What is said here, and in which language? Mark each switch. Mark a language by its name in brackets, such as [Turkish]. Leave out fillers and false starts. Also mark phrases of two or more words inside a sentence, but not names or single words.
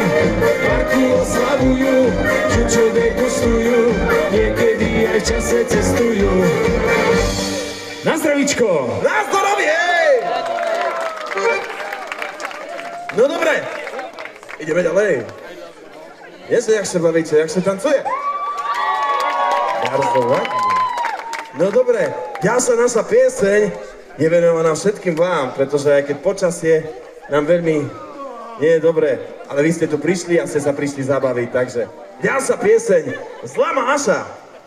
[Slovak] V parku oslavujú, čučo degustujú, niekedy aj v čase cestujú. Na zdravíčko! Na zdravie! No dobre, ideme ďalej. Viete, jak sa bavíte, jak sa tancuje? [Polish] Bardzo ładnie. [Slovak] No dobre, ďalšia naša pieseň je venovaná všetkým vám, pretože aj keď počasie nám veľmi nie je dobré, ale vy ste tu prišli a ste sa prišli zabaviť, takže ďalšia pieseň Zlama Aša.